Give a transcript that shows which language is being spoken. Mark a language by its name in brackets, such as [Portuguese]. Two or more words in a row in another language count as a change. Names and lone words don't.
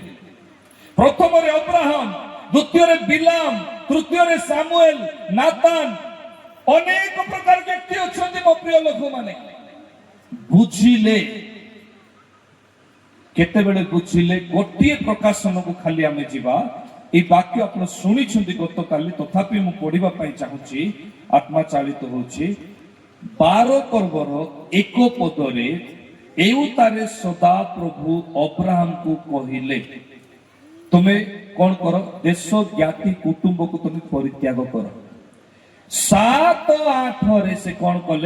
[Odia] ପ୍ରଥମରେ ଅବ୍ରାହମ, ଦ୍ୱିତୀୟରେ ବିଲାମ, ତୃତୀୟରେ ସାମୁଏଲ, ନାତାନ, ଅନେକ ପ୍ରକାର ବ୍ୟକ୍ତି ଅଛନ୍ତି ମୋ ପ୍ରିୟ ଲୋକମାନେ। ବୁଝିଲେ, କେତେବେଳେ ବୁଝିଲେ? ଗୋଟିଏ ପ୍ରକାଶନକୁ ଖାଲି ଆମେ ଯିବା। ଏଇ ବାକ୍ୟ ଆପଣାରା ଶୁଣିଛନ୍ତି ଗତକାଲି, ତଥାପି ମୁଁ ପଢିବା ପାଇଁ ଚାହୁଁଛି, ଆତ୍ମା ଚାଳିତ ହେଉଛି। 12 ପର୍ବର 1 ପଦରେ ଏଉତାରେ ସଦା ପ୍ରଭୁ ଅବ୍ରାହମକୁ କହିଲେ, ତୁମେ କଣ କର? ଦେଶ ଜ୍ଞାତି କୁଟୁମ୍ବକୁ ତୁମେ ପରିତ୍ୟାଗ କର। 7-8ରେ ସେ କଣ କଲେ?